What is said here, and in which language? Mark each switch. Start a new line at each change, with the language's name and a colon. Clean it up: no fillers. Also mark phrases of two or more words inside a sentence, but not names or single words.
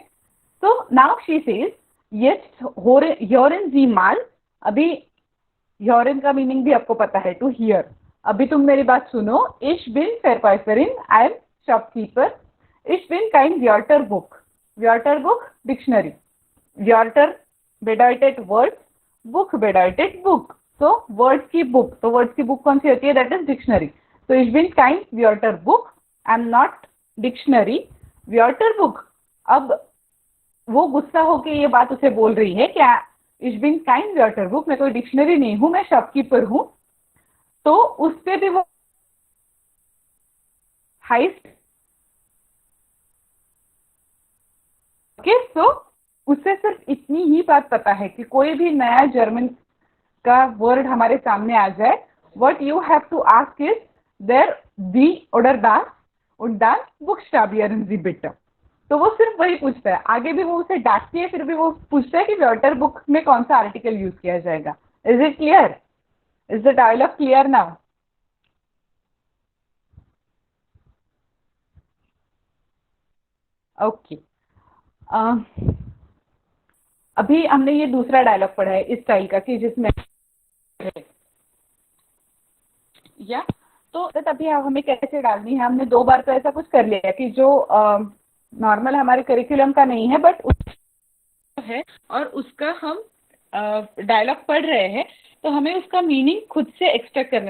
German: तो
English: now she says
German: jetzt hören Sie mal।
Hindi: अभी hören का मीनिंग भी आपको पता है,
English: to hear.
Hindi: अभी तुम मेरी बात सुनो।
German: ich bin Verkäuferin,
English: I am shopkeeper,
German: ich bin kein Wörterbuch।
Hindi: Wörterbuch डिक्शनरी,
German: Wörter bedeutet words,
Hindi: बुक bedeutet बुक, तो वर्ड्स की बुक। तो वर्ड्स की बुक कौन सी होती है?
English: that is dictionary.
German: तो ich bin kein Wörterbuch,
English: I am not dictionary,
German: Wörterbuch।
Hindi: अब वो गुस्सा होके ये बात उसे बोल रही है क्या,
German: ich bin kein Wörterbuch,
Hindi: मैं कोई डिक्शनरी नहीं हूं, मैं शॉपकीपर हूं। तो उस पे भी वो हाइस्ट,
English: okay, so
Hindi: उससे सिर्फ इतनी ही बात पता है कि कोई भी नया जर्मन का वर्ड हमारे सामने आ जाए,
English: what you have to ask is there
German: die oder das und dann buchstabieren Sie bitte।
Hindi: तो वो सिर्फ वही पूछता है, आगे भी वो उसे डांटती है, फिर भी वो पूछता है कि वॉटर बुक में कौन सा
English: article use
Hindi: किया जाएगा।
English: Is it clear? Is the dialog clear now?
Hindi: ओके, अभी हमने ये दूसरा डायलॉग पढ़ा है इस स्टाइल का कि जिसमें या तो अभी हमें कैसे डालनी है, हमने 2 बार तो ऐसा कुछ कर लिया कि जो नॉर्मल हमारे करिकुलम का नहीं है बट है और उसका हम डायलॉग पढ़ रहे हैं, तो हमें उसका मीनिंग खुद से एक्सट्रैक्ट करना है।